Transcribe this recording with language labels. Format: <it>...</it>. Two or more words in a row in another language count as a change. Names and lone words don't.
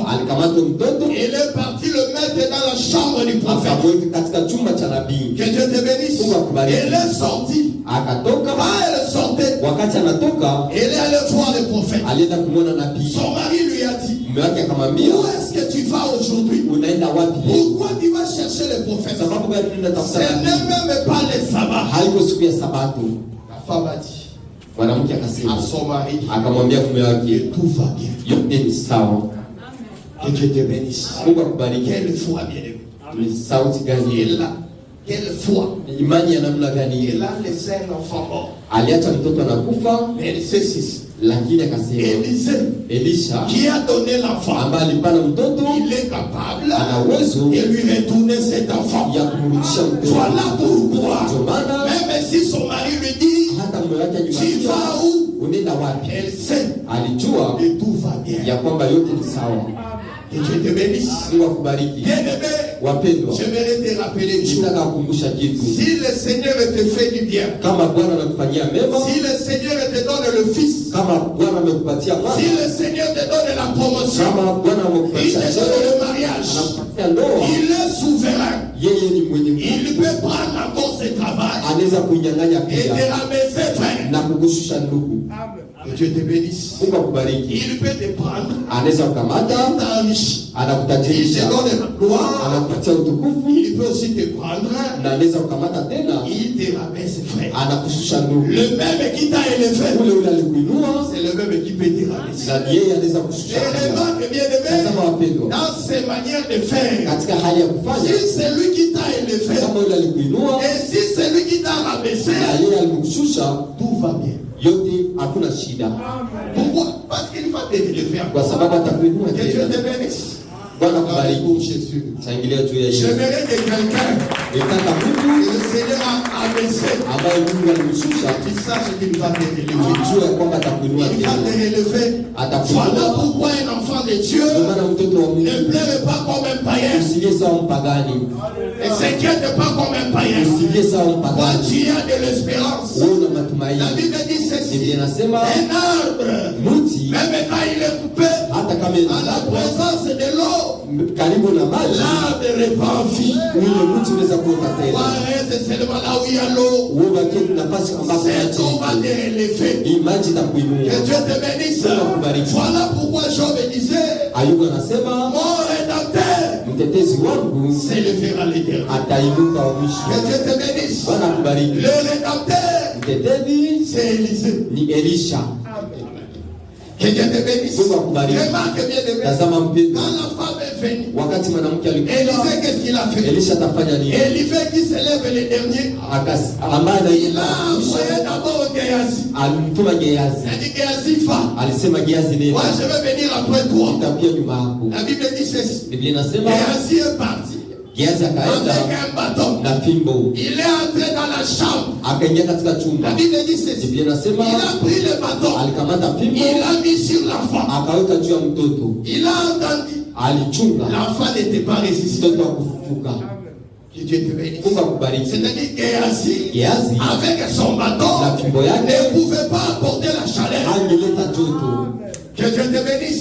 <sw>Alikamata mtoto</sw> <fr>Elle est partie le mettre dans la chambre du prophète.</fr> <sw>akamweka katika chumba cha nabii.</sw> <fr>Que Dieu te bénisse.</fr> <sw>Mungu akubariki.</sw> <fr>Elle est sortie.</fr> <sw>Akatoka,</sw> <fr>Quand elle sortait,</fr> <sw>wakati anatoka</sw> <fr>elle est allée voir le prophète.</fr> <sw>alienda kumwona nabii.</sw> <fr>Son mari lui a dit,</fr> <sw>Mume wake akamwambia,</sw> <fr>où est-ce que tu vas aujourd'hui?</fr> <sw>unaenda wapi leo?</sw> <fr>Pourquoi tu vas chercher le prophète?</fr> <sw>Sababu gani unaenda</sw> <fr>Ce</fr> <sw>tafuta</sw> <fr>n'est</fr> <sw>nabii?</sw> <fr>même pas le sabbat.</fr> <sw>Haiko siku ya Sabato.</sw> <fr>La femme a dit</fr> <sw>Mwanamke</sw> <fr>à</fr> <sw>akasema,</sw> <fr>son mari,</fr> <sw>akamwambia mume wake,</sw> <fr>que tout va bien.</fr> <sw>yote ni sawa.</sw> <fr>Que Dieu te bénisse.</fr> <sw>Mungu akubariki.</sw> <fr>Quelle foi, bien-aimé.</fr> <sw>Ni sauti gani?</sw> <fr>Elle a, quelle foi.</fr> <sw>Imani ya namna gani?</sw> <fr>Elle a laissé un enfant mort.</fr> <sw>Aliacha mtoto anakufa,</sw> <fr>Mais elle sait ceci.</fr> <sw>lakini akasema</sw> <fr>Élisée,</fr> <sw>Elisha</sw> <fr>qui a donné l'enfant,</fr> <sw>ambaye alipana mtoto</sw> <fr>il est capable</fr> <sw>ana uwezo</sw> <fr>de lui retourner cet enfant.</fr> <sw>ya kumrudisha mtoto.</sw> <fr>Voilà pourquoi,</fr> <sw>Ndio maana</sw> <fr>même si son mari lui dit,</fr> <sw>hata mume wake</sw> <fr>tu vas</fr> <sw>alimwambia,</sw> <fr>où?</fr> <sw>unaenda wapi?</sw> <fr>Elle sait</fr> <sw>Alijua</sw> <fr>que tout va bien.</fr> <sw>ya kwamba yote ni sawa.</sw> <fr>Que Dieu te bénisse.</fr> <sw>Mungu akubariki.</sw> <fr>Bien-aimé,</fr> <sw>Wapendwa,</sw> <fr>j'aimerais te rappeler une chose.</fr> <sw>nitaka kukumbusha kitu.</sw> <fr>Si le Seigneur te fait du bien,</fr> <sw>Kama Bwana anakufanyia mema,</sw> <fr>si le Seigneur te donne le Fils,</fr> <sw>kama Bwana amekupatia</sw> <fr>si</fr> <sw>mwana,</sw> <fr>le Seigneur te donne la promotion,</fr> <sw>kama Bwana</sw> <fr>il</fr> <sw>amekupatia</sw> <fr>te</fr> <sw>cheo,</sw> <fr>donne le mariage,</fr> <sw>anakupatia ndoa,</sw> <fr>il est souverain.</fr> <sw>yeye ni mwenye nguvu.</sw> <fr>Il peut prendre encore ce travail</fr> <sw>Anaweza kuinyang'anya</sw> <fr>et te</fr> <sw>pia</sw> <fr>ramasser, frère.</fr> <sw>na kukushusha ndugu.</sw> <fr>Que Dieu te bénisse.</fr> <sw>Mungu akubariki.</sw> <fr>Il peut te prendre,</fr> <sw>Anaweza kukamata,</sw> <fr>t'enrichir. Il te</fr> <sw>anakutajirisha,</sw> <fr>donne la gloire.</fr> <sw>anakupatia utukufu,</sw> <fr>Il peut aussi te prendre,</fr> <sw>na anaweza kukamata tena,</sw> <fr>il te ramasse, frère.</fr> <sw>anakushusha ndugu.</sw> <fr>Le même qui t'a élevé,</fr> <sw>Ule ule alikuinua,</sw> <fr>c'est le même qui peut te ramasser.</fr> <sw>na yeye anaweza kushusha</sw> <fr>Et</fr> <sw>pia.</sw> <fr>remarque, bien-aimé,</fr> <sw>Tazama wapendwa,</sw> <fr>dans ses manières de faire,</fr> <sw>katika hali ya kufanya,</sw> <fr>si c'est lui qui t'a élevé,</fr> <sw>kama yule alikuinua</sw> <fr>et si c'est lui qui t'a ramassé,</fr> <sw>na yeye alimkushusha,</sw> <fr>tout va bien.</fr> <sw>yote hakuna shida,</sw> <fr>Pourquoi? Parce qu'il va te relever</fr> <sw>kwa</sw> <fr>encore.</fr> <sw>sababu atakuinua</sw> <fr>Que Dieu</fr> <sw>tena.</sw> <fr>te bénisse.</fr> <sw>Bwana</sw> <fr>Pour</fr> <sw>kubariki.</sw> <fr>Jésus.</fr> <sw>Shangilia juu ya Yesu.</sw> <fr>J'aimerais que quelqu'un</fr> <sw>Nitaka</sw> <fr>que</fr> <sw>mtu</sw> <fr>le Seigneur a abaissé,</fr> <sw>ambaye Mungu alimshusha,</sw> <fr>tu saches qu'il va te relever.</fr> <sw>ujue ya kwamba atakuinua</sw> <fr>Il va te</fr> <sw>tena.</sw> <fr>relever.</fr> <sw>Atakuinua.</sw> <fr>Voilà pourquoi un enfant de Dieu</fr> <sw>Ndio maana mtoto wa</sw> <fr>ne</fr> <sw>Mungu</sw> <fr>pleure pas comme un païen.</fr> <sw>usilie sawa mpagani,</sw> <fr>Ne s'inquiète pas comme un païen.</fr> <sw>usilie sawa</sw> <fr>Quand</fr> <sw>mpagani.</sw> <fr>tu as de l'espérance,</fr> <sw>Wewe una</sw> <fr>la</fr> <sw>matumaini.</sw> <fr>Bible dit ceci.</fr> <sw>Biblia inasema</sw> <fr>Un arbre,</fr> <sw>mti</sw> <fr>même quand il est coupé,</fr> <sw>hata kama</sw> <fr>à la présence de l'eau,</fr> <sw>karibu na maji,</sw> <fr>l'arbre répand vie.</fr> <sw>ule mti unaweza kuota tena.</sw> <fr>Reste seulement là où il y a l'eau.</fr> <sw>Wewe bakie nafasi ambapo</sw> <fr>Cette eau va te</fr> <sw>maji</sw> <fr>relever.</fr> <sw>hii maji itakuinua.</sw> <fr>Que Dieu te bénisse.</fr> <sw>Mungu akubariki.</sw> <fr>Voilà pourquoi Job disait,</fr> <sw>Ayubu anasema</sw> <fr>mon rédempteur</fr> <sw>mtetezi wangu</sw> <fr>s'élèvera l'éternel.</fr> <sw>atainuka wa mwisho.</sw> <fr>Que Dieu te bénisse.</fr> <sw>Bwana akubariki.</sw> <fr>Le rédempteur,</fr> <sw>Mtetezi</sw> <fr>c'est Élisée.</fr> <sw>ni Elisha.</sw> <fr>Que Dieu te bénisse.</fr> <sw>Mungu akubariki.</sw> <fr>Remarque bien de</fr> <sw>Tazama mpendwa,</sw> <fr>quand la femme est venue,</fr> <sw>wakati mwanamke alikuja,</sw> <fr>Élisée, qu'est-ce qu'il a fait?</fr> <sw>Elisha atafanya nini?</sw> <fr>Élisée qui s'élève le dernier,</fr> <sw>ambaye</sw> <fr>il a envoyé d'abord Géasi.</fr> <sw>alimtuma Gehazi.</sw> <fr>Il a dit Géasi, va.</fr> <sw>Alisema Gehazi, nenda,</sw> <fr>Moi, je vais venir après toi.</fr> <sw>nitakuja nyuma yako.</sw> <fr>La Bible dit ceci.</fr> <sw>Biblia inasema</sw> <fr>Géasi est parti</fr> <sw>Gehazi akaenda</sw> <fr>avec un bâton.</fr> <sw>na fimbo,</sw> <fr>Il est entré dans la chambre.</fr> <sw>akaingia katika</sw> <fr>La</fr> <sw>chumba.</sw> <fr>Bible dit ceci.</fr> <sw>Biblia inasema</sw> <fr>Il a pris le bâton.</fr> <sw>alikamata fimbo,</sw> <fr>Il l'a mis sur l'enfant.</fr> <sw>akaweka juu ya mtoto,</sw> <fr>Il a entendu.</fr> <sw>alichunga</sw> <fr>L'enfant n'était pas résisté.</fr> <sw>mtoto akufufuka.</sw> <fr>Que Dieu te bénisse.</fr> <sw>Mungu akubariki.</sw> <fr>C'est-à-dire Géasi,</fr> <sw>Gehazi</sw> <fr>avec son bâton,</fr> <sw>na fimbo</sw> <fr>ne</fr> <sw>yake</sw> <fr>pouvait pas apporter la chaleur.</fr> <sw>angeleta joto.</sw> <fr>Que Dieu te bénisse.</fr>